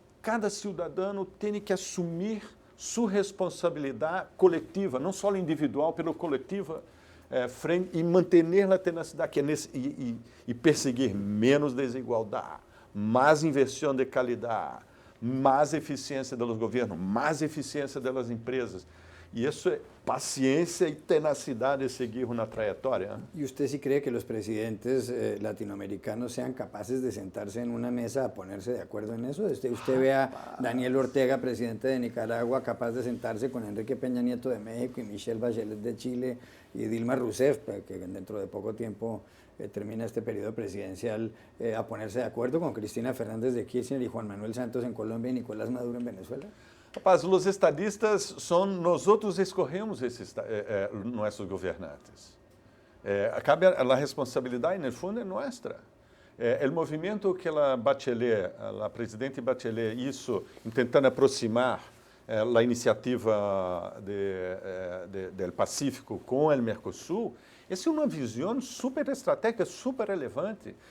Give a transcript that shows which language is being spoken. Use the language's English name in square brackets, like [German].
[Portuguese] Cada cidadão tem que assumir sua responsabilidade coletiva, não só individual, pelo coletiva, e manter a tenacidade e perseguir menos desigualdade, mais inversão de qualidade, mais eficiência dos governos, mais eficiência das empresas. E isso é paciência e tenacidade de seguir uma trajetória. [Spanish] ¿Y usted sí cree que los presidentes latinoamericanos sean capaces de sentarse en una mesa a ponerse de acuerdo en eso? ¿Usted ve a Daniel Ortega, presidente de Nicaragua, capaz de sentarse con Enrique Peña Nieto de México y Michelle Bachelet de Chile y Dilma Rousseff, que dentro de poco tiempo termina este periodo presidencial, a ponerse de acuerdo con Cristina Fernández de Kirchner y Juan Manuel Santos en Colombia y Nicolás Maduro en Venezuela? [Portuguese] Rapaz, os estadistas nós outros escorremos nossos governantes. Cabe a responsabilidade, no fundo, é nossa. O movimento que a presidente Bachelet hizo, tentando aproximar a iniciativa do Pacífico com o Mercosul, essa é uma visão super estratégica, super relevante.